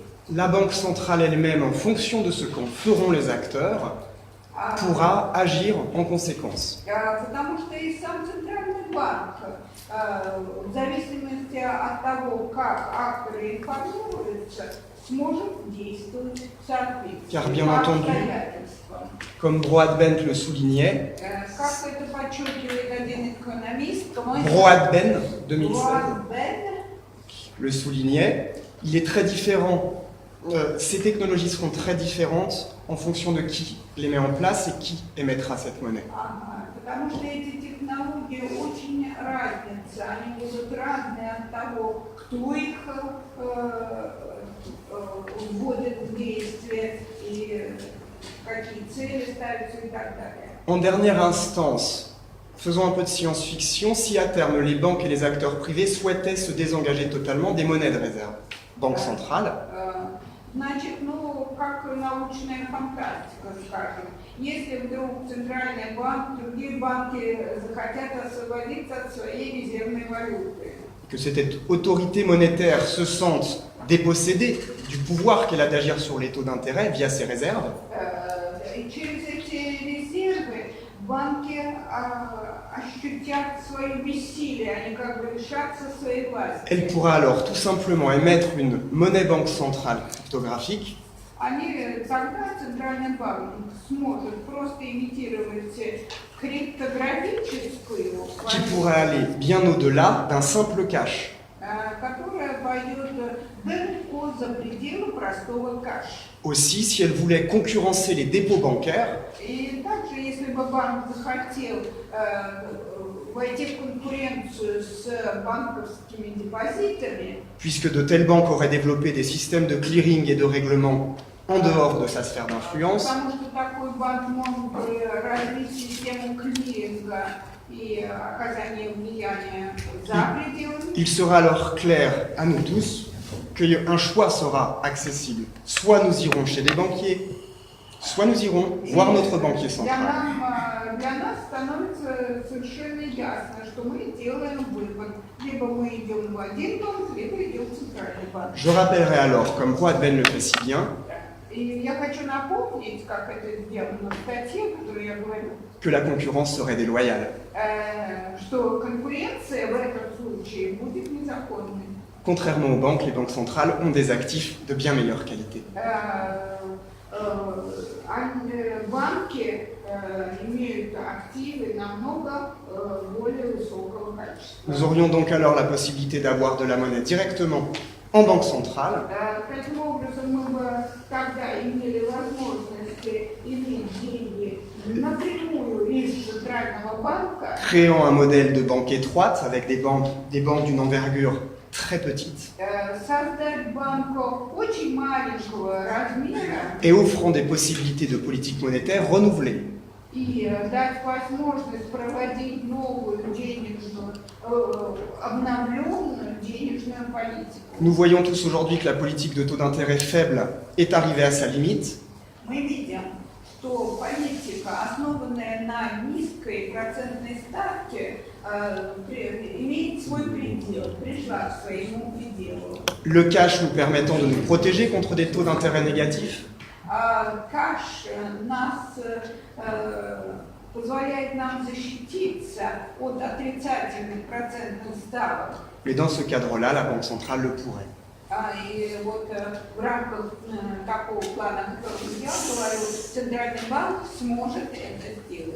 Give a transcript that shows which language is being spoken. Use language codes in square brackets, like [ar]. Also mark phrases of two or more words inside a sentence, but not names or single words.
[fr] La Banque centrale elle-même, en fonction de ce qu'en feront les acteurs, pourra agir en conséquence. [ru] Потому что и сам Центральный банк, в зависимости от того, как акторы информируются, сможет действовать в соответствии. [fr] Car bien entendu, comme Broadbent le soulignait, [ru] как это подчеркивает один экономист, [fr] Broadbent 2016 le soulignait, il est très différent. Ces technologies seront très différentes en fonction de qui les met en place et qui émettra cette monnaie. [ru] Потому что эти технологии очень разнятся, они будут разные от того, кто их вводит в действие и какие цели ставятся и так далее. [fr] En dernière instance, faisons un peu de science-fiction, si à terme les banques et les acteurs privés souhaitaient se désengager totalement des monnaies de réserve, banque centrale, [ru] Значит, как научная фантастика, скажем, если вдруг Центральный банк, другие банки захотят освободиться от своей резервной валюты. [fr] Que cette autorité monétaire se sente dépossédée du pouvoir qu'elle a d'agir sur les taux d'intérêt via ses réserves, [ru] И через эти резервы банки ощутят свое бессилие, они как бы лишатся своей власти. [fr] elle pourra alors tout simplement émettre une monnaie banque centrale cryptographique [ru] Тогда Центральный банк сможет просто имитировать криптографическую [fr] qui pourrait aller bien au-delà d'un simple cash. [ru] которая пойдет далеко за пределы простого кэша. [fr] Aussi, si elle voulait concurrencer les dépôts bancaires, [ru] И также, если бы банк захотел войти в конкуренцию с банковскими депозитами, [fr] puisque de telles banques auraient développé des systèmes de clearing et de règlement en dehors de sa sphère d'influence, [ru] потому что такой банк мог бы развить систему клиринга и оказания влияния за пределами. [fr] il sera alors clair à nous tous qu'un choix sera accessible. Soit nous irons chez des banquiers, soit nous irons voir notre banquier central. [ru] Для нас становится совершенно ясно, что мы делаем выбор. Либо мы идем в один банк, либо идем в Центральный банк. [fr] Je rappellerai alors, comme Broadbent le fait si bien, [ru] И я хочу напомнить, как это сделано в статье, которую я говорю, [fr] que la concurrence serait déloyale. [ru] что конкуренция в этом случае будет незаконной. [fr] Contrairement aux banques, les banques centrales ont des actifs de bien meilleure qualité. [ru] Банки имеют активы намного более высокого качества. [fr] Nous aurions donc alors la possibilité d'avoir de la monnaie directement en banque centrale, [ru] Таким образом, мы бы тогда имели возможность иметь деньги напрямую из Центрального банка, [fr] créant un modèle de banque étroite avec des banques d'une envergure très petite [ru] Создать банк очень маленького размера [fr] et offrant des possibilités de politique monétaire renouvelées. [ru] и дать возможность проводить новую денежную, обновленную денежную политику. [fr] Nous voyons tous aujourd'hui que la politique de taux d'intérêt faible est arrivée à sa limite. [ru] Мы видим, что политика, основанная на низкой процентной ставке, имеет свой предел, пришла к своему пределу. [fr] Le cash nous permettant de nous protéger contre des taux d'intérêt négatifs. [ru] Каш нас позволяет нам защититься от отрицательных процентных ставок. [fr] Mais dans ce cadre-là, la Banque centrale le pourrait. [ru] И вот в рамках такого плана, о котором я говорю, Центральный банк сможет это сделать.